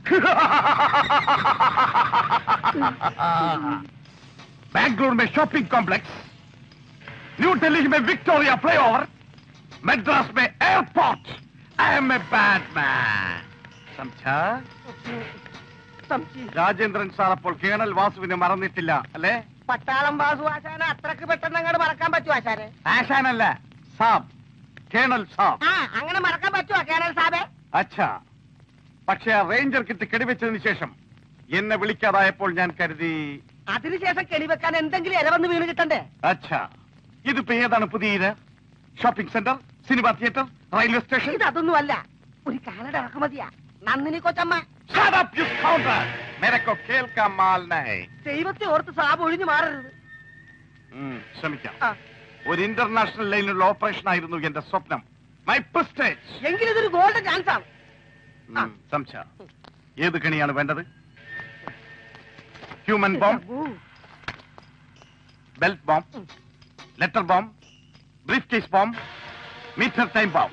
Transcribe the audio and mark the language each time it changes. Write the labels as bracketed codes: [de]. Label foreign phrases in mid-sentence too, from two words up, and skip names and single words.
[hi] बैंगलोर में [en] shopping complex, [hi] न्यू दिल्ली में विक्टोरिया फ्लाईओवर, मद्रास में एयरपोर्ट। [en] I am a bad man, [hi] समझा? [ml] രാജേന്ദ്രൻ സാർ അപ്പോൾ കേണൽ വാസുവിനെ മറന്നിട്ടില്ല അല്ലേ? പട്ടാളം വാസു ആശാനെ അത്രക്ക് പെട്ടെന്ന് അങ്ങോട്ട് മറക്കാൻ പറ്റുമോ ആശാനെ? ആശാനല്ല, സാബ്, കേണൽ സാബ്. അങ്ങനെ മറക്കാൻ പറ്റുമോ കേണൽ സാബേ? അച്ഛാ, പക്ഷേ ആ റേഞ്ചർ കിറ്റ് കെടിവെച്ചതിന് ശേഷം എന്നെ വിളിക്കാതായപ്പോൾ ഞാൻ കരുതി അതിനുശേഷം കെടിവെക്കാൻ എന്തെങ്കിലും ഇരവന്ന് വീണ് കിട്ടണ്ടേ? അച്ഛാ, ഇതിപ്പോ ഏതാണ് പുതിയ ഇര? [en] shopping center, cinema theater, railway station? [ml] ഇതൊന്നുമല്ല, ഒരു കാനഡ ഇറക്കുമതിയാ. നന്ദിനി കൊച്ചമ്മ. [en] Shut up, you scoundrel! [hi] मेरे को खेल का माल नहीं. [ml] ദൈവത്തെ ഓർത്ത് സാബ് ഒഴിഞ്ഞു മാറരുത്. ശ്രമിക്കാം. ഒരു ഇന്റർനാഷണൽ ലൈനിലുള്ള ഓപ്പറേഷൻ ആയിരുന്നു എന്റെ സ്വപ്നം. [en] my prestige. [ml] എങ്കിലും ഇതൊരു [en] golden chance [ml] ആണ്. സംശ, ഏത് കണിയാണ് വേണ്ടത്? [en] human bomb, belt bomb, letter bomb, brief case bomb, meter time bomb,